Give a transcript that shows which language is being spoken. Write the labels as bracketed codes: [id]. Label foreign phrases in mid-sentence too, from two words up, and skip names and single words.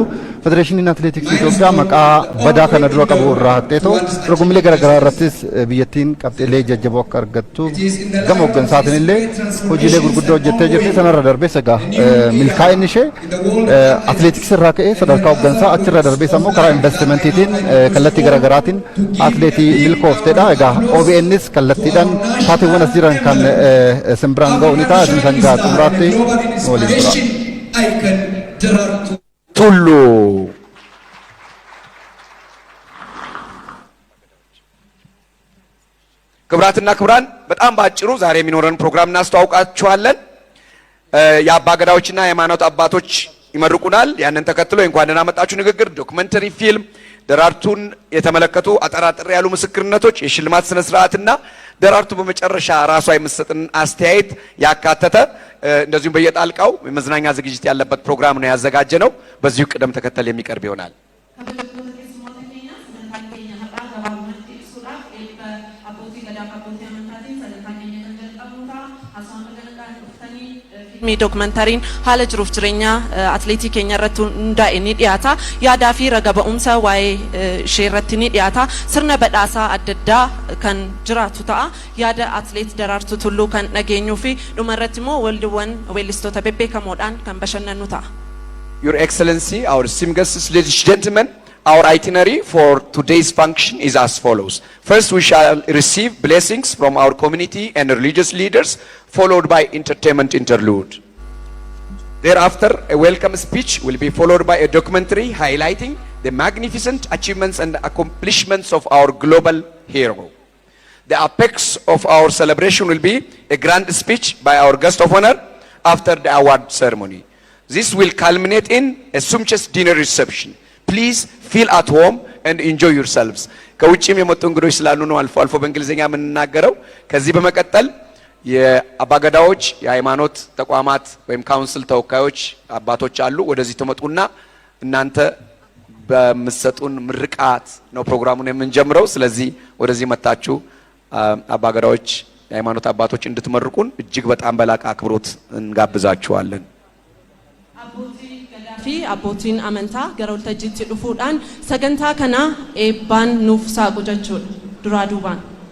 [om] federeeshiniin atileetiksii Itoophiyaa maqaa badaa kana dura qabu irraa haqxeetoo dorgommiilee garaagaraa irrattis biyyattiin qabxiilee jajjaboo akka argattu gama hooggansaatiin illee hojiilee gurguddoo hojjettee jirti sanarra darbees egaa milkaa'inni ishee atileetiksii irraa ka'ee sadarkaa hooggansaa achirra darbees ammoo karaa investimentiitiin kallattii garaagaraatiin atileetii milkoofteedha egaa OBNs kallattiidhaan taateewwan as jiran kan simbiraan ga'u ni ta'a isin sangaa xumuraatti waliin tura. [am] Tullu ክብራትና ክብራን በጣም ባጭሩ ዛሬ የሚኖረን ፕሮግራም እናስተዋውቃችኋለን። የአባገዳዎችና የሃይማኖት አባቶች ይመርቁናል። ያንን ተከትሎ እንኳን ደህና መጣችሁ ንግግር፣ ዶክመንተሪ ፊልም፣ ደራርቱን የተመለከቱ አጠራጥር ያሉ ምስክርነቶች፣ የሽልማት ስነ ስርዓትና ደራርቱ በመጨረሻ ራሷ የምትሰጥን አስተያየት ያካተተ እንደዚሁም በየጣልቃው የመዝናኛ ዝግጅት ያለበት ፕሮግራም ነው ያዘጋጀነው። በዚሁ ቅደም ተከተል የሚቀርብ ይሆናል። [om] mi dokumentariin haala jiruuf jireenya atleetii keenya irratti hundaa'e ni dhiyaata. Yaadaa fi raga ba'umsa waa'ee ishee irratti ni dhiyaata. Sirna badhaasaa adda addaa kan jiraatu ta'a. Yaada atleet Daraartuu Tulluu kan dhageenyuu fi dhuma irratti immoo waldiiwwan weellistoota bebbeekamoodhaan kan bashannannu ta'a. [en] Your Excellency, our esteemed guests, ladies and gentlemen, our itinerary for today's function is as follows. First, we shall receive blessings from our community and religious leaders, followed by entertainment interlude. Thereafter, a welcome speech will be followed by a documentary highlighting the magnificent achievements and accomplishments of our global hero. The apex of our celebration will be a grand speech by our guest of honor after the award ceremony. This will culminate in a sumptuous dinner reception. Please feel at home and enjoy yourselves. [am] ከውጭም የመጡ እንግዶች ስላሉ ነው አልፎ አልፎ በእንግሊዝኛ የምንናገረው። ከዚህ በመቀጠል የአባገዳዎች የሃይማኖት ተቋማት ወይም ካውንስል ተወካዮች አባቶች አሉ። ወደዚህ ተመጡና እናንተ በመሰጡን ምርቃት ነው ፕሮግራሙን የምንጀምረው። ስለዚህ ወደዚህ መጣችሁ አባገዳዎች የሃይማኖት አባቶች እንድትመርቁን እጅግ በጣም በላቀ አክብሮት እንጋብዛችኋለን። [om] fi abbootiin amantaa gara waltajjiitti dhufuudhaan sagantaa kana eebbaan nuuf saaqu jechuudha duraa duubaan.